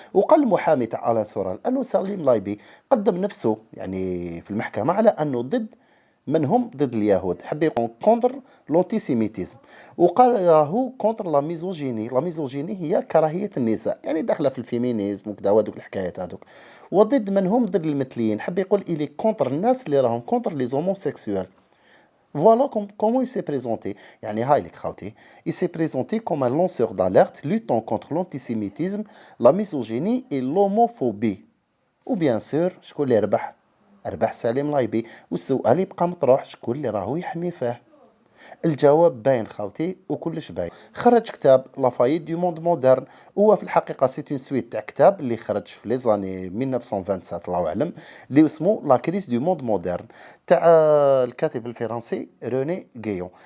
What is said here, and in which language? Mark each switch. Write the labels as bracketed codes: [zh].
[ar] وقال المحامي تاع الان سورال انه سليم لايبي قدم نفسه يعني في المحكمه على انه ضد من هم ضد اليهود، حب يكون [fr] كونتر لونتيسيميتيزم، [ar] وقال راهو [fr] كونتر لا ميزوجيني. [ar] لا ميزوجيني هي كراهيه النساء، يعني داخله في الفيمينيزم وكذا وهذوك الحكايات هذوك. وضد من هم ضد المثليين، حب يقول الي كونتر الناس اللي راهم [fr] كونتر لي زوموسيكسوال. Voilà comment il s'est présenté. [ar] يعني هاي لك خاوتي. [fr] Il s'est présenté comme un lanceur d'alerte luttant contre l'antisémitisme, la misogynie et l'homophobie. [ar] وبيان سور شكون اللي ربح؟ ربح سليم لايبي. والسؤال يبقى مطروح، شكون اللي راهو يحمي فيه؟ الجواب باين خاوتي وكلش باين. خرج كتاب لافايت دو موند مودرن، هو في الحقيقه [fr] سي اون سويت [ar] تاع كتاب اللي خرج في [fr] لي زاني [ar] 1927 الله اعلم، اللي اسمه لا كريس دو موند مودرن تاع الكاتب الفرنسي روني غيون.